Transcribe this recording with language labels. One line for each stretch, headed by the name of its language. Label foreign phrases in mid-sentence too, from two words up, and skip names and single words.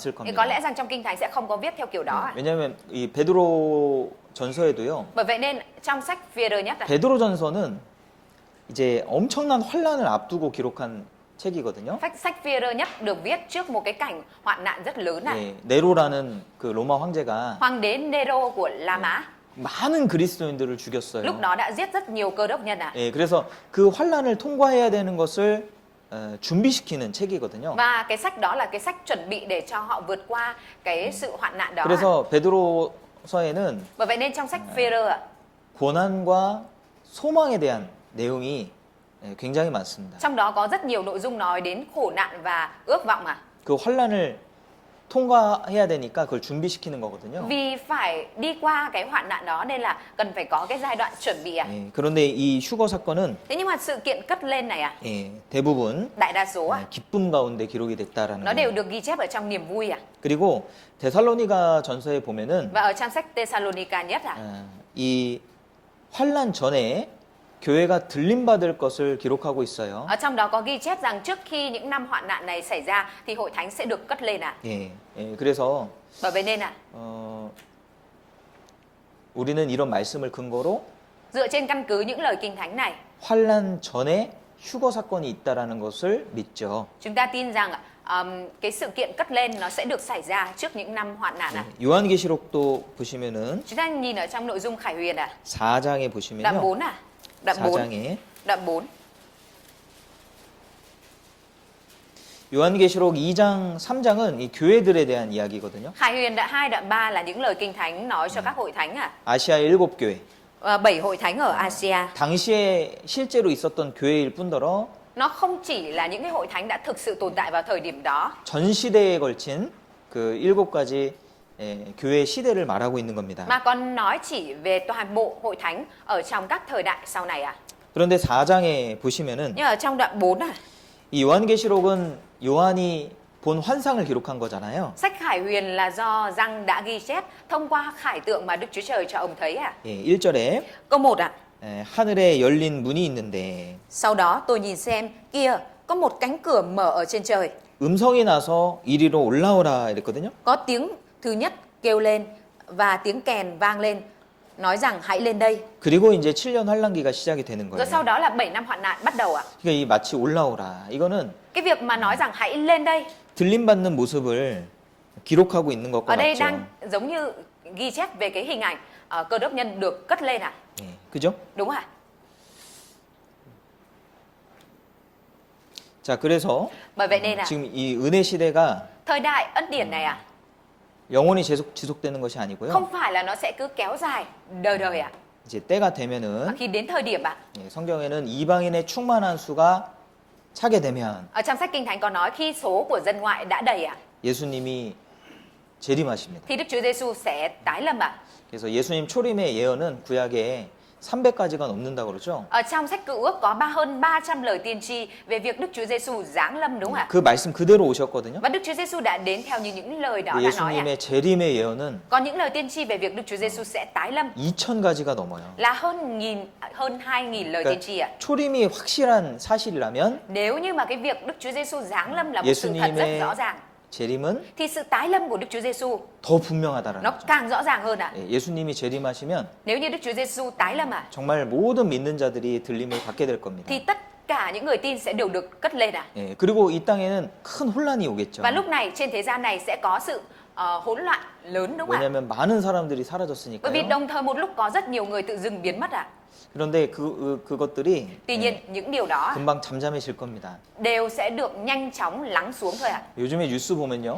Vietnamese: thì
Korean: 겁니다.
Vietnamese: có lẽ rằng trong Kinh Thánh sẽ không có viết theo kiểu đó ạ.
Korean: 왜냐하면 이 베드로 전서에도요.
Vietnamese: Bởi vậy nên trong sách Phi-e-rơ nhất ạ,
Korean: 베드로 전서는 이제 엄청난 환란을 앞두고 기록한 책이거든요.
Vietnamese: sách Phi-e-rơ nhất được viết trước một cái cảnh hoạn nạn rất lớn ạ.
Korean: 예, 네로라는 그 로마 황제가
Vietnamese: Hoàng đế Nero của La Mã
Korean: 많은 그리스도인들을 죽였어요.
Vietnamese: lúc đó đã giết rất nhiều cơ đốc nhân ạ.
Korean: 예, 그래서 그 환란을 통과해야 되는 것을 준비시키는 책이거든요.
Vietnamese: Và cái sách đó là cái sách chuẩn bị để cho họ vượt qua cái sự hoạn nạn đó.
Korean: 그래서 베드로서에는
Vietnamese: Bởi vậy nên trong sách Phi-e-rơ ạ,
Korean: 고난과 소망에 대한 내용이 굉장히 많습니다.
Vietnamese: trong đó có rất nhiều nội dung nói đến khổ nạn và ước vọng ạ.
Korean: 그 환란을 통과해야 되니까 그걸 준비시키는 거거든요.
Vietnamese: Vì phải đi qua cái hoạn nạn đó nên là cần phải có cái giai đoạn chuẩn bị ạ.
Korean: 예, 그런데 이 휴거 사건은
Vietnamese: Thế nhưng mà sự kiện cất lên này ạ,
Korean: 예, 대부분
Vietnamese: đại đa số ạ,
Korean: 기쁨 가운데 기록이 됐다라는
Vietnamese: nó đều
Korean: 거예요.
Vietnamese: được ghi chép ở trong niềm vui ạ.
Korean: 그리고 데살로니가 전서에 보면은
Vietnamese: Và ở trong sách Thessalonica nhất ạ,
Korean: 이 환란 전에 교회가 들림받을 것을 기록하고 있어요.
Vietnamese: ở trong đó có ghi chép rằng trước khi những năm hoạn nạn này xảy ra thì hội thánh sẽ được cất lên ạ.
Korean: 예, 예, 그래서
Vietnamese: Bởi vậy nên ạ,
Korean: 우리는 이런 말씀을 근거로
Vietnamese: dựa trên căn cứ những lời kinh thánh này,
Korean: 환란 전에 휴거 사건이 있다라는 것을 믿죠.
Vietnamese: chúng ta tin rằng cái sự kiện cất lên nó sẽ được xảy ra trước những năm hoạn nạn ạ.
Korean: 요한계시록도 보시면은
Vietnamese: Chúng ta nhìn ở trong nội dung Khải Huyền ạ,
Korean: 4장에
Vietnamese: đoạn
Korean: 보시면요.
Vietnamese: 4 ạ, đoạn 4,
Korean: 4장에
Vietnamese: đoạn 4.
Korean: 요한계시록 2장, 3장은 이 교회들에 대한 이야기거든요.
Vietnamese: Khải Huyền đoạn 2, đoạn 3 là những lời kinh thánh nói cho các hội thánh ạ.
Korean: 아시아의 7교회.
Vietnamese: 7 hội thánh ở Asia.
Korean: 당시에 실제로 있었던 교회일 뿐더러
Vietnamese: Nó không chỉ là những cái hội thánh đã thực sự tồn tại vào thời điểm đó,
Korean: 전 시대에 걸친 그 7가지 교회 시대를 말하고 있는 겁니다.
Vietnamese: mà còn nói chỉ về toàn bộ hội thánh ở trong các thời đại sau này ạ.
Korean: 그런데 4장에 보시면은
Vietnamese: Nhưng ở trong đoạn 4 ạ,
Korean: 이 요한계시록은 요한이 본 환상을 기록한 거잖아요.
Vietnamese: sách Khải Huyền là do Giăng đã ghi chép thông qua khải tượng mà Đức Chúa Trời cho ông thấy ạ.
Korean: 예, 1절에
Vietnamese: Câu 1 ạ.
Korean: 하늘에 열린 문이 있는데
Vietnamese: Sau đó tôi nhìn xem, kia có một cánh cửa mở ở trên trời.
Korean: 음성이 나서 이리로 올라오라 이랬거든요.
Vietnamese: Có tiếng thứ nhất kêu lên và tiếng kèn vang lên, nói rằng hãy lên đây.
Korean: 그리고 이제 7년 환란기가 시작이 되는
Vietnamese: Rồi sau
Korean: 거예요.
Vietnamese: đó là 7 năm hoạn nạn bắt đầu ạ.
Korean: 그러니까 이 마치 올라오라. 이거는
Vietnamese: Cái việc mà nói rằng hãy lên đây,
Korean: 들림받는 모습을 기록하고 있는 것과
Vietnamese: ở đây
Korean: 같죠.
Vietnamese: đang giống như ghi chép về cái hình ảnh cơ đốc nhân được cất lên ạ.
Korean: 예, 그죠?
Vietnamese: Đúng ạ?
Korean: 자, 그래서
Vietnamese: Bởi vậy nên
Korean: 지금 이 은혜 시대가
Vietnamese: thời đại ân điển này
Korean: 영원히 지속되는 것이 아니고요.
Vietnamese: không phải là nó sẽ cứ kéo dài đời đời
Korean: 이제 때가 되면은
Vietnamese: Khi đến thời điểm
Korean: 예, 성경에는 이방인의 충만한 수가 차게 되면
Vietnamese: ở trong sách Kinh Thánh có nói khi số của dân ngoại đã đầy
Korean: 예수님이 재림하십니다.
Vietnamese: thì Đức Chúa Giêsu sẽ tái lâm
Korean: 그래서 예수님 초림의 예언은 구약에 300가지가 넘는다고 그러죠.
Vietnamese: Ở trong sách Cựu Ước có hơn 300 lời tiên tri về việc Đức Chúa Giêsu giáng lâm đúng không ạ?
Korean: 그 말씀 그대로 오셨거든요.
Vietnamese: Và Đức Chúa Giêsu đã đến theo như những lời đó
Korean: 근데
Vietnamese: đã nói
Korean: 예수님의 재림의 예언은
Vietnamese: Còn những lời tiên tri về việc Đức Chúa Giêsu sẽ tái lâm
Korean: 2000가지가 넘어요.
Vietnamese: là hơn 2000 lời tiên tri
Korean: 초림이 확실한 사실이라면
Vietnamese: Nếu như mà cái việc Đức Chúa Giêsu giáng lâm là một sự thật rất
Korean: 예수님의
Vietnamese: rõ ràng
Korean: 재림은
Vietnamese: thì sự tái lâm của Đức Chúa Giêsu
Korean: 더 분명하다라는
Vietnamese: nó
Korean: 거죠.
Vietnamese: càng rõ ràng hơn
Korean: 예, 예수님이 재림하시면
Vietnamese: Nếu như Đức Chúa Giêsu tái lâm
Korean: 정말 모든 믿는 자들이 들림을 받게 될 겁니다.
Vietnamese: thì tất cả những người tin sẽ đều được cất lên
Korean: 예, 그리고 이 땅에는 큰 혼란이 오겠죠.
Vietnamese: Và lúc này trên thế gian này sẽ có sự hỗn loạn lớn đúng không ạ?
Korean: 왜냐하면 많은 사람들이
Vietnamese: Bởi vì
Korean: 사라졌으니까요.
Vietnamese: đồng thời một lúc có rất nhiều người tự dưng biến mất
Korean: 그런데 그것들이
Vietnamese: Tuy nhiên những điều đó
Korean: 금방 잠잠해질 겁니다.
Vietnamese: đều sẽ được nhanh chóng lắng xuống thôi
Korean: 요즘에 뉴스 보면요.